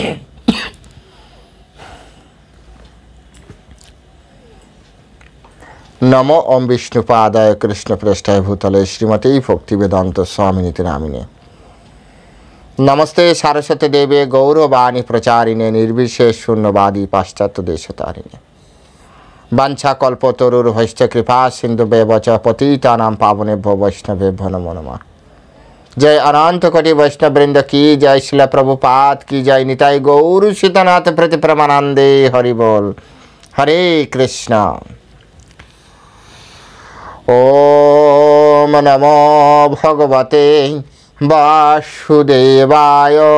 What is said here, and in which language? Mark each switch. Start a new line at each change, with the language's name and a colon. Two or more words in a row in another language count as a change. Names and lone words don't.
Sanskrit: নমো ওম বিষ্ণুপাদায় কৃষ্ণপ্রেষ্ঠায় ভূতলে শ্রীমতী ভক্তিবেদান্ত স্বামিনীতি নামিনে। নমস্তে সারস্বতী দেবে গৌরবাণী প্রচারিণে নির্বিশেষ শূন্যবাদী পাশ্চাত্য দেশতারিণে। বাঞ্ছা কল্পতরুর্ভৈশ্চ কৃপা সিন্ধুভ্যেব চ পতিতানাং পাবনেভ্যো বৈষ্ণবেভ্যো নমো নমঃ।
Hindi: जय अनंत कोटि वैष्णव वृंद की जय, शिल प्रभुपाद की जय,
Bangla: নিতাই গৌর সীতানাথ প্রতি পরমানন্দে হরি বোল।
Sanskrit: हरे कृष्ण। ओम नमो भगवते वासुदेवाय।